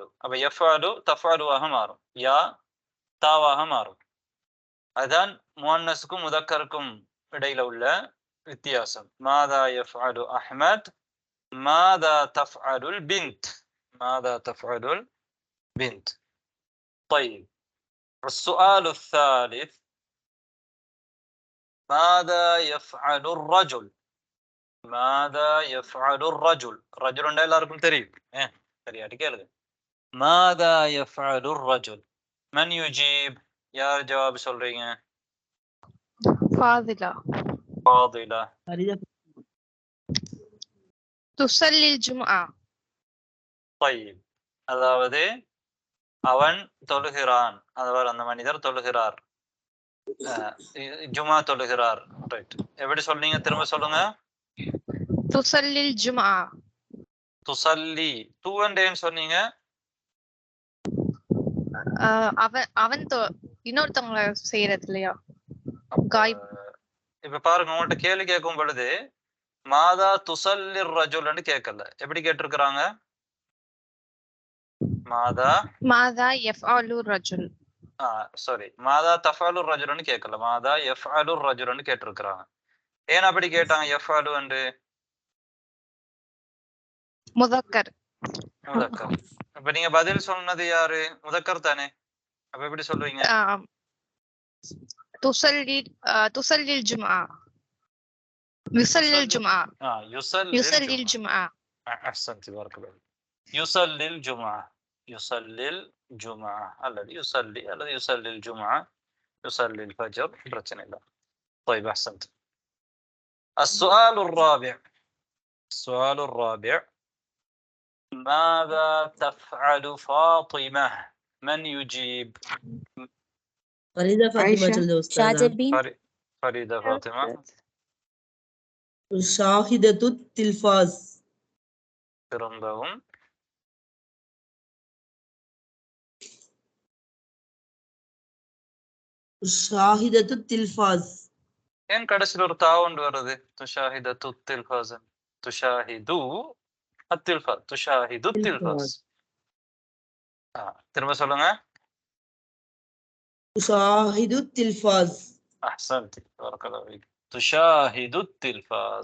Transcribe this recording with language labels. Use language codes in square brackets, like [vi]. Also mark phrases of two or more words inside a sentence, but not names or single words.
[ta] அப்ப யஃஅலு தஃஅலுவாக மாறும். யா தாவாக மாறும். அதுதான் முஅன்னஸுக்கும் முதக்கருக்கும் இடையில உள்ள வித்தியாசம். [ar] ماذا يفعل أحمد. ماذا تفعل البنت. ماذا تفعل البنت. طيب السؤال الثالث ماذا يفعل الرجل؟ ماذا يفعل الرجل؟ رجل [ta] எல்லாருக்கும் தெரியும். சரியாட்டி கேளுங்க. [ar] ماذا يفعل الرجل؟ من يجيب؟ [ta] யார் ஜவாப் சொல்றீங்க? [ar] فاضلة. فاضلة. تصلي الجمعة. [ta] طيب அதாவது அவன் தொழுகிறான். அதாவது அந்த மனிதர் தொழுகிறார். ஜுமா தொழுகிறார். ரைட். எப்படி சொல்றீங்க? திரும்ப சொல்லுங்க. [ar] تصلي الجمعة. [ta] துசல்லி. தூவண்டேன்னு சொன்னீங்க. அவன் இன்னொருத்தவங்க செய்யறது இல்லையா? இப்ப பாருங்க, உங்கள்ட்ட கேள்வி கேட்கும் பொழுது [ar] ماذا تصلي رجل [ta] கேட்கல. எப்படி கேட்டிருக்கிறாங்க? மாதா [ar] يفعل رجل. [ta] சாரி, [ar] ماذا تفعل رجل [ta] கேட்கல. [ar] ماذا يفعل رجل [ta] கேட்டிருக்கிறாங்க. ஏன் அப்படி கேட்டாங்க? யஃஅலு என்று முதக்கர். முதக்கர். இப்ப நீங்க பதில் சொன்னது யாரு? முதக்கர் தானே. அப்ப எப்படி சொல்றீங்க? [ar] تصلي الجمعة. يصلي الجمعة. يصلي الجمعة. أحسنت بارك الله. يصلي الجمعة. يصلي الجمعة. الذي يصلي الجمعة يصلي الفجر. [ta] பிரச்சனை இல்லை. [ar] طيب أحسنت. السؤال الرابع. السؤال الرابع ماذا تفعل فاطمة؟ من يجيب؟ فريدة فاطمة الأستاذة. [ta] ஷாஜபின். [ar] فريدة فاطمة. شاهدة التلفاز. [ta] திரும்பவும். [ar] شاهدة التلفاز. [ta] ஏன் கடைசியில் ஒரு தாவுண்டு வருது? [ar] تشاهدة التلفاز. تشاهد التلفاز. تشاهد تلفاز. [ta] திரும்ப சொல்லுங்க. [ar] تشاهد التلفاز. أحسنت بارك الله فيك. تشاهد التلفاز.